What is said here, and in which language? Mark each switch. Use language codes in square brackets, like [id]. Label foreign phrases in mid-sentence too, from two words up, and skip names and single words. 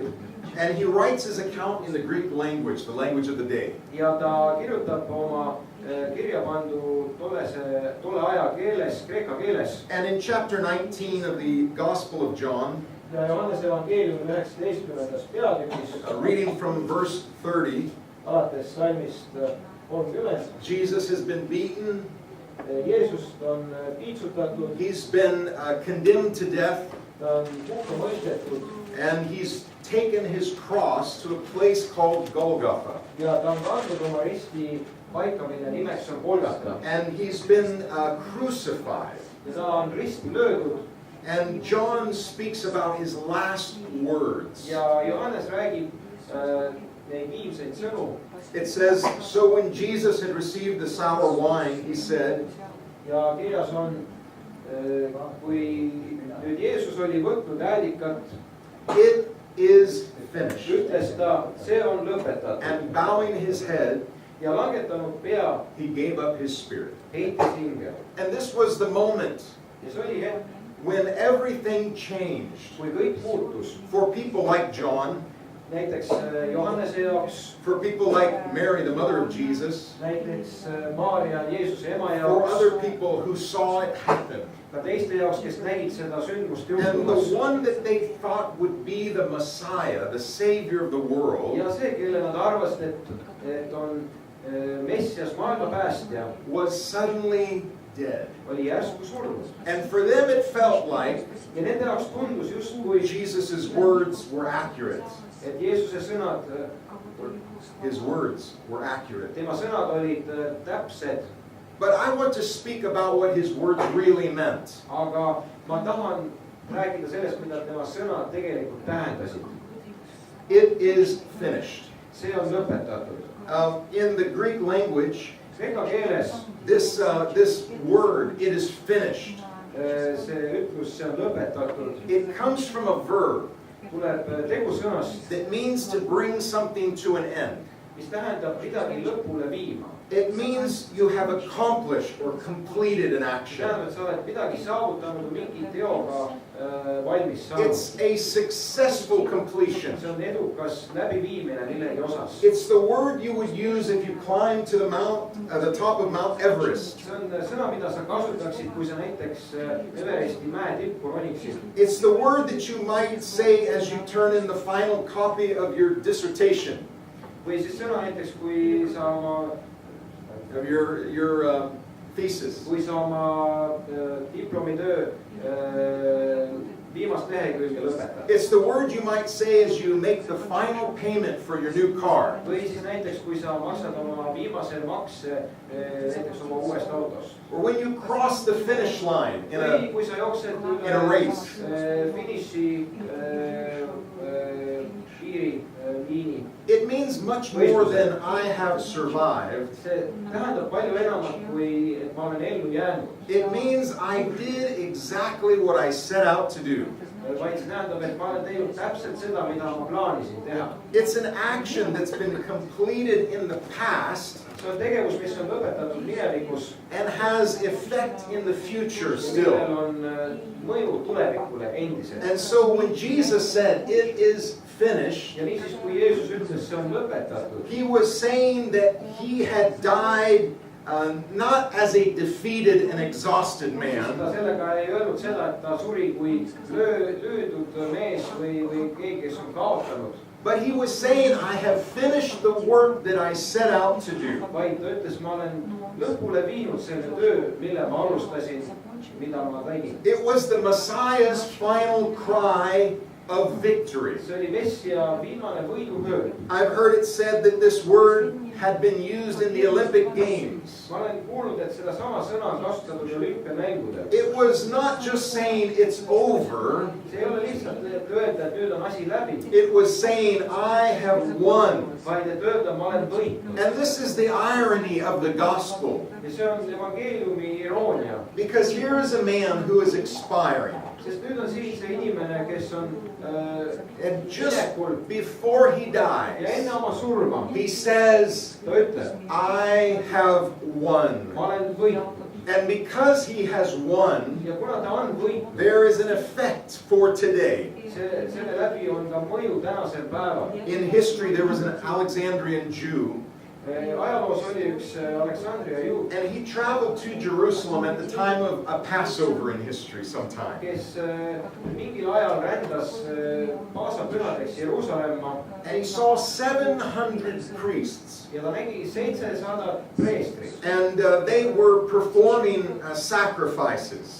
[en] And he writes his account in the Greek language, the language of the day. [et] Ja ta kirjutab oma kirja pandu tolle aja keeles, kreeka keeles. [en] And in chapter 19 of the Gospel of John, [et] Ja Johannese evangeeliumi 19. peatükis, [en] reading from verse 30, [et] alates salmist 30, [en] Jesus has been beaten, [et] Jeesust on piitsutatud, [en] he's been condemned to death, [et] ta on hukka mõistetud [en] and he's taken his cross to a place called Golgotha. [et] ja ta on kandnud oma risti paika, mille nimeks on Golgata. [en] And he's been crucified. [et] Ja ta on risti löödud. [en] And John speaks about his last words. [et] Ja Johannes räägib neid viimseid sõnu. [en] It says, so when Jesus had received the sour wine, he said, [et] Ja kirjas on, kui nüüd Jeesus oli võtnud äädikat, [en] it is finished. [et] ütles ta, see on lõpetatud. [en] And bowing his head, [et] Ja langetanud pea, [en] he gave up his spirit. [et] heitis hinge. [en] And this was the moment [et] Ja see oli hetk, [en] when everything changed [et] kui kõik muutus. [en] for people like John, [et] Näiteks Johannese jaoks, [en] for people like Mary, the mother of Jesus, [et] näiteks Maarja, Jeesuse ema [en] for other [et] jaoks, [en] people who saw it happen. [et] ka teiste jaoks, kes nägid seda sündmust [en] And the [et] juhtumas. [en] one that they thought would be the Messiah, the Savior of the world, [et] Ja see, kelle nad arvasid, et on Messias, maailma päästja, [en] was suddenly dead. [et] oli järsku surnud. [en] And for them it felt like [et] Ja nende jaoks tundus justkui, [en] Jesus' words were accurate. [et] et Jeesuse sõnad, [en] His words were accurate. [et] tema sõnad olid täpsed, [en] But I want to speak about what his words really meant. [et] aga ma tahan rääkida sellest, mida tema sõnad tegelikult tähendasid. [en] It is finished. [et] See on lõpetatud. [en] In the Greek language, [et] Kreeka keeles [en] this word, it is finished, [et] see ütlus, see on lõpetatud, [en] it comes from a verb [et] tuleb tegusõnast, [en] that means to bring something to an end. [et] mis tähendab midagi lõpule viima. [en] It means you have accomplished or completed an [et] See [en] action. [et] tähendab, et sa oled midagi saavutanud või mingi teoga valmis saanud. [en] It's a successful completion. [et] See on edukas läbiviimine millegi osas. [en] It's the word you would use if you climb to the top of Mount Everest. [et] See on sõna, mida sa kasutaksid, kui sa näiteks Everesti mäe tippu roniksid. [en] It's the word that you might say as you turn in the final copy of your dissertation, [et] Või siis sõna näiteks, kui sa oma [en] of your thesis. [et] kui sa oma diplomitöö viimast lehekülge lõpetad. [en] It's the word you might say as you make the final payment for your new car. [et] Või siis näiteks, kui sa maksad oma viimase makse näiteks oma uuest autost. [en] Or when you cross the finish line in [et] Või [en] a [et] kui sa jooksed [en] in a race. [et] finiši piiriliini. [en] It means much more than I have survived. [et] See tähendab palju enamat, kui et ma olen ellu jäänud. [en] It means I did exactly what I set out to do. [et] Vaid see tähendab, et ma olen teinud täpselt seda, mida ma plaanisin teha. [en] It's an action that's been completed in the past [et] See on tegevus, mis on lõpetatud minevikus [en] and has effect in the future [et] ja millel [en] still. [et] on mõju tulevikule endiselt. [en] And so when Jesus said, it is finished, [et] Ja niisiis, kui Jeesus ütles, see on lõpetatud, [en] he was saying that he had died not as a defeated and exhausted [et] ta [en] man, [et] sellega ei öelnud seda, et ta suri kui löödud mees või keegi, kes on kaotanud. [en] but he was saying, I have finished the work that I set out to do. [et] Vaid ta ütles, ma olen lõpule viinud selle töö, mille ma alustasin, mida ma tegin. [en] It was the Messiah's final cry of victory. [et] See oli Messia viimane võiduhöö. [en] I've heard it said that this word had been used in the Olympic Games. [et] Ma olen kuulnud, et seda sama sõna on kasutatud olümpiamängudel. [en] It was not just saying it's over, [et] See ei ole lihtsalt, et öelda, et nüüd on asi läbi, [en] it was saying I have won. [et] vaid et öelda, ma olen võitnud. [en] And this is the irony of the gospel. [et] Ja see on evangeeliumi iroonia. [en] Because here is a man who is expiring. [et] Sest nüüd on siin see inimene, kes on [en] And just [et] minekul [en] before he [et] ja enne [en] dies, [et] oma surma [en] he says, [et] ta ütleb, [en] I have won. [et] ma olen võitnud. [en] And because he has won, [et] Ja kuna ta on võitnud, [en] there is an effect for today. [et] selle läbi on ka mõju tänasel päeval. [en] In history, there was an Alexandrian Jew [et] ajaloos oli üks Aleksandria juut, [en] and he traveled to Jerusalem at the time of a Passover in history sometime. [et] kes mingil ajal rändas paasapühadeks Jeruusalemma [en] And he saw 700 priests, [et] ja ta nägi 700 preestrit. [en] and they were performing sacrifices.